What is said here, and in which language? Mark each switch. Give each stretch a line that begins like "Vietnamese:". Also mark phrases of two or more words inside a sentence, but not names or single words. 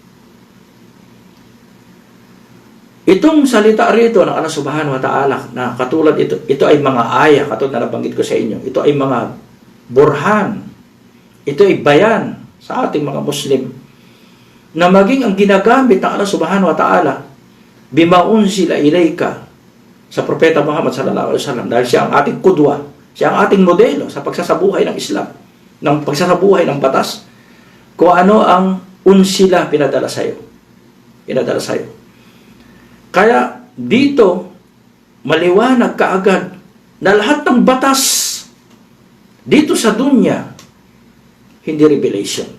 Filipino: Itong salita rito ng Allah
Arabic: Subhanahu wa Ta'ala
Filipino: na katulad ito ay mga aya, katulad na nabanggit ko sa inyo, ito ay mga burhan, ito ay bayan sa ating mga Muslim na maging ang ginagamit ng Allah
Arabic: Subhanahu wa Ta'ala, bimaun sila ilayka,
Filipino: sa Propeta Muhammad
Arabic: sallallahu alaihi wasallam,
Filipino: dahil siya ang ating kudwa, siya ang ating modelo sa pagsasabuhay ng Islam, ng pagsasabuhay ng batas, kung ano ang unsila pinadala sa iyo. Pinadala sa iyo. Kaya dito maliwanag kaagad na lahat ng batas dito sa dunya hindi revelation.